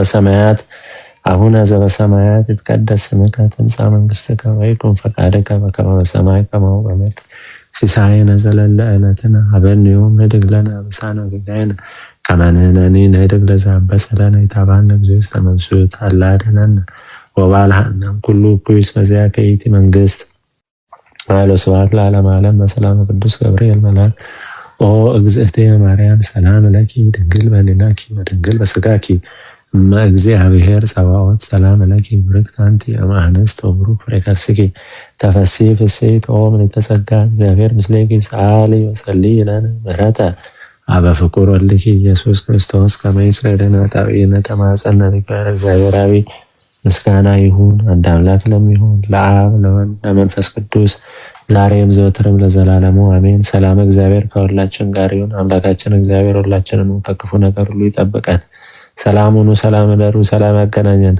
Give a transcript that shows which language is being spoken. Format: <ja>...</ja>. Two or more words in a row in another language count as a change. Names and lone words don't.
<gez>ዘበሰማያት ይትቀደስ ስምከ ትምጻእ መንግሥትከ ወይኩን ፈቃድከ በከመ በሰማይ ከማሁ በምድር ሲሳየነ ዘለለ ዕለትነ ሀበነ ዮም ንኅድግ ለነ አበሳነ ወጌጋየነ ከመ ንሕነኒ ንኅድግ ለዘአበሰ ለነ ኢታብአነ እግዚኦ ውስተ መንሱት አላ አድኅነነ ወባልሐነ ኩሉ ኩይስ በዚአከ ይእቲ መንግሥት ኃይለ ስብሐት ለዓለመ ዓለም በሰላም ቅዱስ ገብርኤል መልአክ ኦ እግዝእትየ ማርያም ሰላም ለኪ ድንግል በሊናኪ ወድንግል በስጋኪ እመ እግዚአብሔር ጸባኦት ሰላም ለኪ ብርክት አንቲ እም አንስት ወብሩክ ፍሬ ከርሥኪ ተፈሥሒ ፍሥሕት ኦ ምልዕተ ጸጋ እግዚአብሔር ምስሌኪ ሰአሊ ወጸልዪ ለነ ምሕረተ አበ ፍቁር ወልድኪ ኢየሱስ ክርስቶስ ከመ ይስረይ ለነ ኃጣውኢነ ተማፀነ እግዚአብሔር አብ</gez> <am>ምስጋና ይሁን አንድ አምላክ ለሚሆን ለአብ ለወልድ ለመንፈስ ቅዱስ ዛሬም ዘወትርም ለዘላለሙ አሜን። ሰላም እግዚአብሔር ከሁላችን ጋር ይሁን። አምላካችን እግዚአብሔር ሁላችንን ከክፉ ነገር ሁሉ ይጠብቀን። ሰላም ሁኑ፣ ሰላም እደሩ፣ ሰላም ያገናኘን።</am>